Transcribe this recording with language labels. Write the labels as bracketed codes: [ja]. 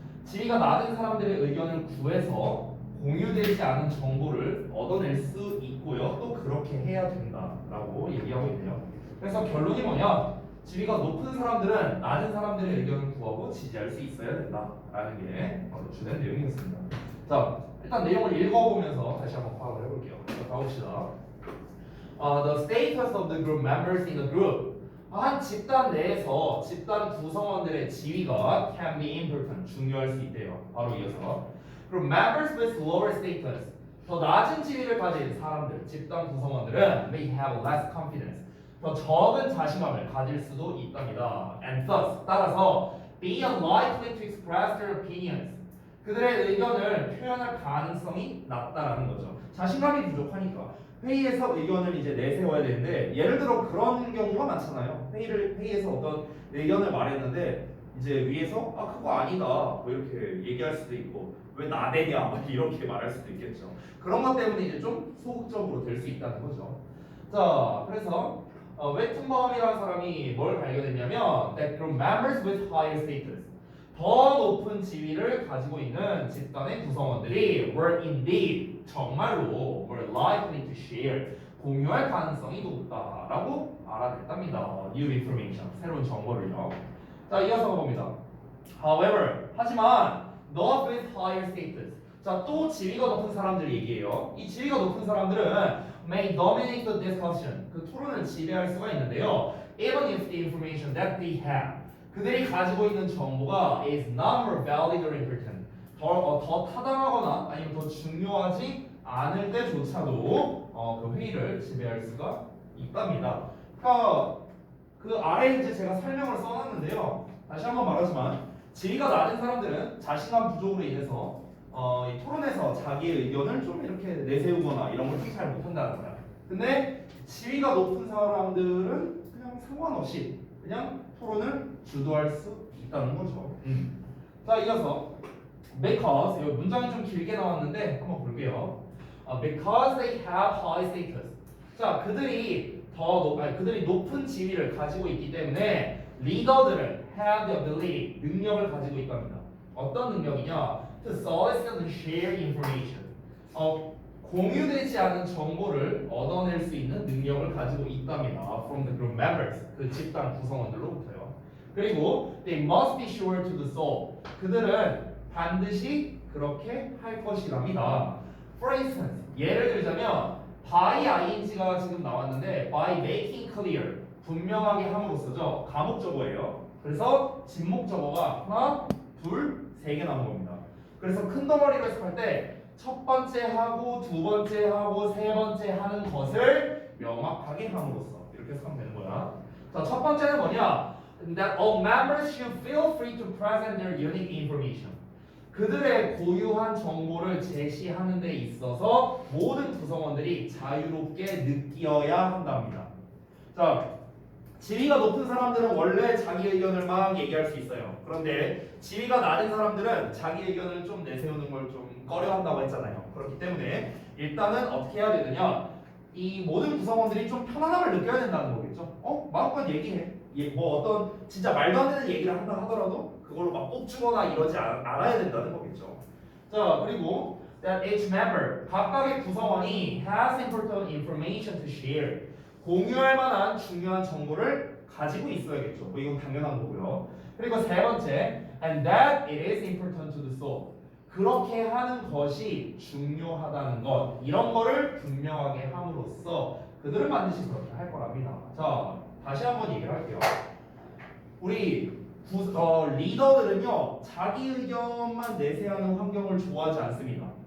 [ko] 지위가 낮은 사람들의 의견을 구해서 공유되지 않은 정보를 얻어낼 수 있고요. 또 그렇게 해야 된다라고 얘기하고 있네요. 그래서 결론이 뭐냐? 지위가 높은 사람들은 낮은 사람들의 의견을 구하고 지지할 수 있어야 된다라는 게 주된 내용이었습니다. 자, 일단 내용을 읽어보면서 다시 한번 파악을 해볼게요. 자, 가봅시다. [en] The status of the group members in a group. [ko] 한 집단 내에서 집단 구성원들의 지위가 [en] can be important, [ko] 중요할 수 있대요. 바로 이어서. 그리고 [en] members with lower status, [ko] 더 낮은 지위를 가진 사람들, 집단 구성원들은 [en] may have less confidence, [ko] 더 적은 자신감을 가질 수도 있답니다. [en] And thus, [ko] 따라서 [en] be unlikely to express their opinions, [ko] 그들의 의견을 표현할 가능성이 낮다라는 거죠. 자신감이 부족하니까 회의에서 의견을 이제 내세워야 되는데, 예를 들어 그런 경우가 많잖아요. 회의에서 어떤 의견을 말했는데 이제 위에서 그거 아니다 뭐 이렇게 얘기할 수도 있고, 왜 나대냐 막 이렇게 말할 수도 있겠죠. 그런 것 때문에 이제 좀 소극적으로 될 수 있다는 거죠. 자, 그래서 웨튼범이라는 사람이 뭘 발견했냐면 [en] that group members with higher status, [ko] 더 높은 지위를 가지고 있는 집단의 구성원들이 [en] were indeed, [ko] 정말로 [en] were likely to share, [ko] 공유할 가능성이 높다라고 알아냈답니다. New information, 새로운 정보를요. 자, 이어서 봅니다. [en] However, [ko] 하지만 [en] not with higher status. [ko] 자, 또 지위가 높은 사람들 얘기해요. 이 지위가 높은 사람들은 [en] may dominate the discussion, [ko] 그 토론을 지배할 수가 있는데요. [en] Even if the information that they have, [ko] 그들이 가지고 있는 정보가 [en] is not more valid or important, [ko] 더 타당하거나 아니면 더 중요하지 않을 때조차도 그 회의를 지배할 수가 있답니다. 그러니까 그 아래에 이제 제가 설명을 써놨는데요. 다시 한번 말하지만 지위가 낮은 사람들은 자신감 부족으로 인해서 이 토론에서 자기의 의견을 좀 이렇게 내세우거나 이런 걸 좀 잘 못한다는 거야. 근데 지위가 높은 사람들은 그냥 상관없이 그냥 토론을 주도할 수 있다는 거죠. 자, 이어서 [en] because, [ko] 이 문장이 좀 길게 나왔는데 한번 볼게요. [en] Because they have high status. [ko] 자, 그들이 높은 지위를 가지고 있기 때문에 리더들은 [en] have the ability, [ko] 능력을 가지고 있답니다. 어떤 능력이냐? [en] To solicit and share information. [ko] 공유되지 않은 정보를 얻어낼 수 있는 능력을 가지고 있답니다. [en] From the group members, [ko] 그 집단 구성원들로부터요. 그리고 [en] they must be sure to do so. [ko] 그들은 반드시 그렇게 할 것이랍니다. [en] For instance, [ko] 예를 들자면 by ing가 지금 나왔는데 [en] by making clear, [ko] 분명하게 함으로써죠. 가목적어예요. 그래서 진목적어가 하나, 둘, 세 개 나온 겁니다. 그래서 큰 덩어리로 해석할 때 첫 번째 하고 두 번째 하고 세 번째 하는 것을 명확하게 함으로써 이렇게 해석하면 되는 거야. 자, 첫 번째는 뭐냐? [en] That all members should feel free to present their unique information. [ko] 그들의 고유한 정보를 제시하는 데 있어서 모든 구성원들이 자유롭게 느끼어야 한답니다. 자, 지위가 높은 사람들은 원래 자기 의견을 막 얘기할 수 있어요. 그런데 지위가 낮은 사람들은 자기 의견을 좀 내세우는 걸 좀 꺼려한다고 했잖아요. 그렇기 때문에 일단은 어떻게 해야 되느냐? 이 모든 구성원들이 좀 편안함을 느껴야 된다는 거겠죠. 마음껏 얘기해. 뭐 어떤 진짜 말도 안 되는 얘기를 한다 하더라도 그걸로 막 꼽주거나 이러지 않아야 된다는 거겠죠. [en] 자, 그리고 that each member, [ko] 각각의 구성원이 [en] has important information to share, [ko] 공유할 만한 중요한 정보를 가지고 있어야겠죠. 뭐 이건 당연한 거고요. 그리고 세 번째, [en] and that it is important to do so. [ko] 그렇게 하는 것이 중요하다는 것, 이런 거를 분명하게 함으로써 그들은 반드시 그렇게 할 거랍니다. 자, 다시 한번 얘기를 할게요. 우리 리더들은요, 자기 의견만 내세하는 환경을 좋아하지 않습니다.